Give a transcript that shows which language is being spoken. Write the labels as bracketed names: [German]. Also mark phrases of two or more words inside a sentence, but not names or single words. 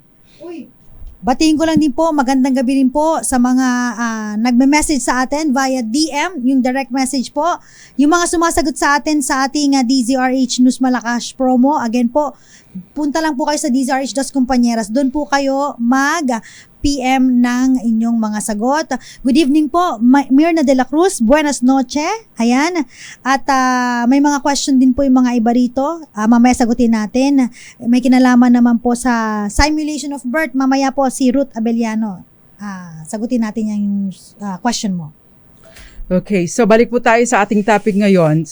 [Filipino] Batiin ko lang din po, magandang gabi rin po sa mga nagme-message sa atin [English] via DM, [Filipino] yung [English] direct message [Filipino] po. Yung mga sumasagot sa atin sa ating DZRH News Malakas promo, again po, punta lang po kayo sa DZRH Dos Compañeras. Doon po kayo mag-PM ng inyong mga sagot. [English] Good evening po, [Spanish] Mirna de la Cruz. Buenas noche. [Filipino] Ayan. At may mga question din po yung mga iba rito. Mamaya sagutin natin. May kinalaman naman po sa [English] simulation of birth. [Filipino] Mamaya po si Ruth Abellano. Sagutin natin yung question mo. Okay, so balik po tayo sa ating topic ngayon.